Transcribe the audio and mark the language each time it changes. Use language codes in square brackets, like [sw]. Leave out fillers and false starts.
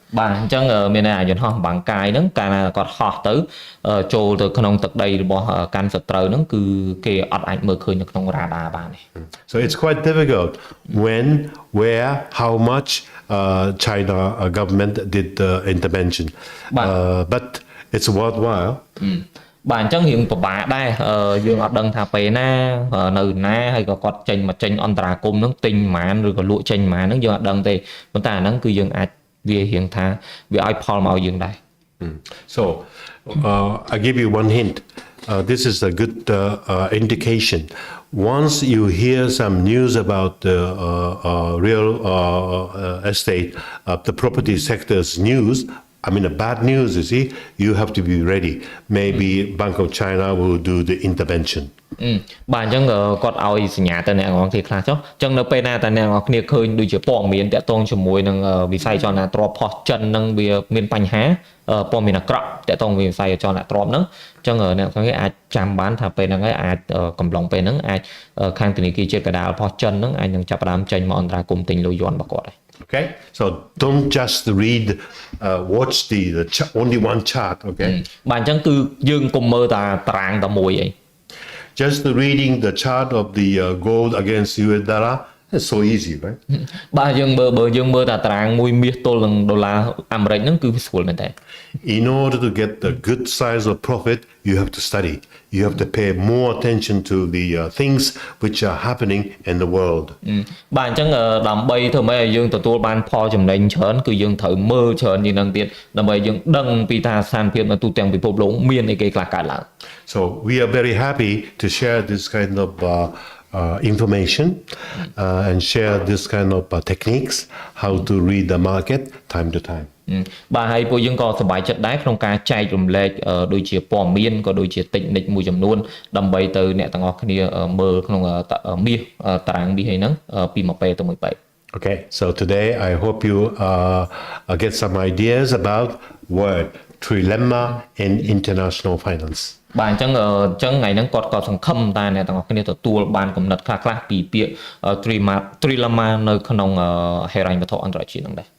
[km] បាទអញ្ចឹងមានន័យយន្តហោះបាំងកាយហ្នឹងកាលណាគាត់ហោះទៅចូលទៅក្នុងទឹកដីរបស់កាន់សត្រូវហ្នឹងគឺគេអត់អាចមើលឃើញនៅក្នុងរ៉ាដាបានទេ [en] So it's quite difficult when where how much China government did the intervention but it's worthwhile [km] បាទអញ្ចឹងរឿងពិបាកដែរយើងអត់ដឹងថាពេលណានៅណាហើយក៏គាត់ចេញមកចេញអន្តរាគមន៍ហ្នឹងទិញប៉ុន្មានឬក៏លក់ចេញប៉ុន្មានហ្នឹងយើងអត់ដឹងទេប៉ុន្តែអាហ្នឹងគឺយើងអាចវារៀងថាវាឲ្យផលមកយើងដែរ [en] So I give you one hint this is a good indication once you hear some news about the real estate the property sector's news I mean, the bad news, you see, you have to be ready. Maybe Bank of China will do the intervention. [km] បាទអញ្ចឹងគាត់ឲ្យសញ្ញាទៅអ្នកនរគ្នាខ្លះចុះអញ្ចឹងនៅពេលណាតែអ្នកនរគ្នាឃើញដូចជាព័ត៌មានតាក់ទងជាមួយនឹងវិស័យចលនាទ្រព្យផុសចិននឹងវាមានបញ្ហាព័ត៌មានអាក្រក់តាក់ទងវិស័យចលនាទ្រព្យហ្នឹងអញ្ចឹងអ្នកនរគ្នាអាចចាំបានថាពេលហ្នឹងហើយអាចកំឡុងពេលហ្នឹងអាចខាងធនាគារជាតិកណ្ដាលផុសចិនហ្នឹងអាចនឹងចាប់ផ្ដើមចេញមកអន្តរាគមន៍ទិញលុយយន់របស់គាត់ដែរ [en] Okay, so don't just read, watch the only one chart. Okay. [km] បាទអញ្ចឹងគឺយើងកុំមើលតែតារាងតែមួយអី [en] Just reading the chart of the gold against US dollar, it's so easy, right? [km] បាទយើងបើយើងមើលតែតារាងមួយមាសទល់នឹងដុល្លារអាមេរិកហ្នឹងគឺវាស្រួលមែនតើ [en] In order to get the good size of profit, you have to study. You have to pay more attention to the things which are happening in the world. [km] បាទអញ្ចឹងដើម្បីធ្វើម៉េចឲ្យយើងទទួលបានផលចំណេញច្រើនគឺយើងត្រូវមើលច្រើនជាងនឹងទៀតដើម្បីយើងដឹងពីថាស្ថានភាពនៅទូទាំងពិភពលោកមានអីគេខ្លះកើតឡើង [en] So we are very happy to share this kind of information and share this kind of techniques how to read the market time to time. [km] បាទហើយពួកយើងក៏សប្បាយចិត្តដែរក្នុងការចែករំលែកដូចជាព័ត៌មានក៏ដូចជា technique មួយចំនួនដើម្បីទៅអ្នកទាំងអស់គ្នាមើលក្នុងមាសតារាងមាសហ្នឹងពីមួយពេលទៅមួយពេល [en] Okay, so today I hope you get some ideas about word Trilemma in international finance. [km] បាទអញ្ចឹងថ្ងៃហ្នឹងគាត់ក៏សង្ឃឹមថាអ្នកទាំងអស់គ្នាទទួលបានគំនិតខ្លះៗពីពាក្យ Trilemma នៅក្នុងហិរញ្ញវត្ថុអន្តរជាតិហ្នឹងដែរ